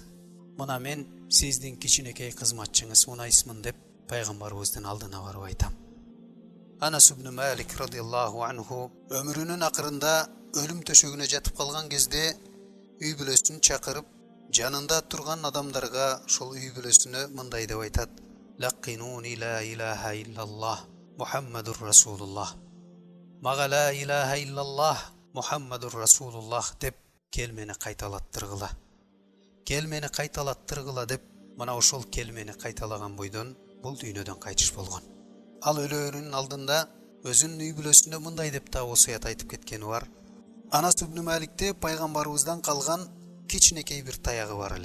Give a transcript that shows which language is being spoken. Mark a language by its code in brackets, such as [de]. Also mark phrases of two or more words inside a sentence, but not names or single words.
[ky] Мына мен сиздин кичинекей кызматчыңыз Унайсмын деп пайгамбарыбыздын алдына барып айтам. Анас ибн Малик [ar] رضي الله عنه [ky] өмүрүнүн акырында өлүм төшөгүнө жатып калган кезде үй бүлөсүн чакырып, жанында турган адамдарга ошол үй бүлөсүнө мындай деп айтат: [ar] "لقنوني لا إله إلا الله محمد رسول الله." [ky] Мага [ar] لا إله إلا الله محمد رسول الله [ky] деп келмени кайталаттыргыла. Келмени кайталаттыргыла деп, мына ошол келмени кайталаган бойдон бул дүйнөдөн кайтыш болгон. Ал өлөөрүнүн алдында өзүнүн үй бүлөсүндө мындай деп да осуят айтып кеткени бар: Анас ибн Маликте пайгамбарыбыздан калган кичинекей бир таягы бар эле.